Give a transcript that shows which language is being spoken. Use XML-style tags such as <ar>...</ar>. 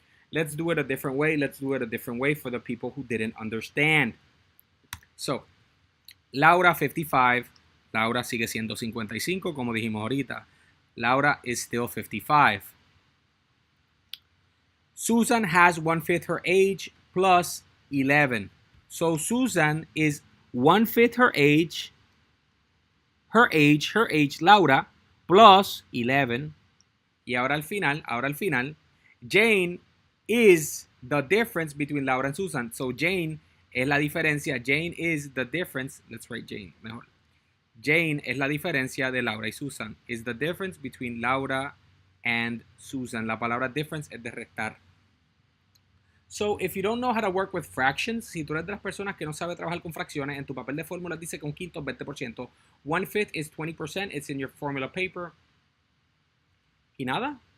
<en>Let's do it a different way. For the people who didn't understand. So, Laura 55.</en> <es>Laura sigue siendo 55, como dijimos ahorita.</es> <en>Laura is still 55. Susan has 1/5 her age plus 11. So Susan is 1/5 her age, Laura, plus 11.</en> <es>Y ahora al final,</es> <en>Jane is the difference between Laura and Susan. So Jane</en> <es>es la diferencia.</es> <en>Jane is the difference. Let's write Jane mejor.</en> <es>Jane es la diferencia de Laura y Susan.</es> <en>Is the difference between Laura and Susan.</en> <es>La palabra difference es de restar.</es> <en>So, if you don't know how to work with fractions,</en> <es>si tú eres de las personas que no sabe trabajar con fracciones, en tu papel de fórmulas dice que un quinto es 20%.</es> <en>1/5 is 20%. It's in your formula paper.</en> <es>Y nada,</es>